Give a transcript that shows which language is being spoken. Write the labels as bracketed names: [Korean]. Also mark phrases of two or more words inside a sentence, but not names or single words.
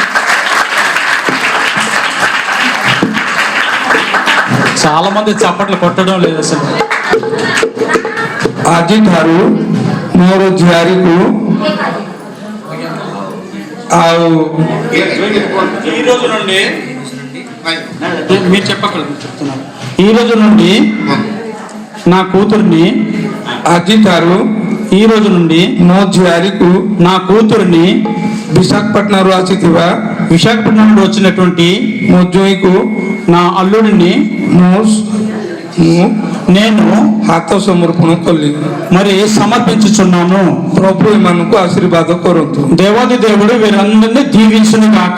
[Telugu] చాలా మంది చప్పట్లు కొట్టడం లేదు అసలు. [Odia] ଆଜିଠାରୁ ମୋର ଝିଆରୀକୁ ଆଉ [Telugu] ఈ రోజు నుండి మీరు చెప్పక్కర్లేదు, చెప్తున్నాను. ఈ రోజు నుండి నా కూతుర్ని, [Odia] ଆଜିଠାରୁ [Telugu] ఈ రోజు నుండి [Odia] ମୋ ଝିଆରୀକୁ [Telugu] నా కూతుర్ని [Odia] ବିଶାଖାପାଟଣାରୁ ଆସିଥିବା [Telugu] విశాఖపట్నం నుండి వచ్చినటువంటి [Odia] ମୋ ଜ୍ୱାଇଁକୁ [Telugu] నా అల్లుడిని [Odia] ମୁଁ [Telugu] నేను [Odia] ହାତ ସମର୍ପଣ କଲି। [Telugu] మరి సమర్పించుచున్నాను. [Odia] ପ୍ରଭୁ ଏମାନଙ୍କୁ ଆଶୀର୍ବାଦ କରନ୍ତୁ। [Telugu] దేవాది దేవుడు వీరందరినీ దీవించును గాక.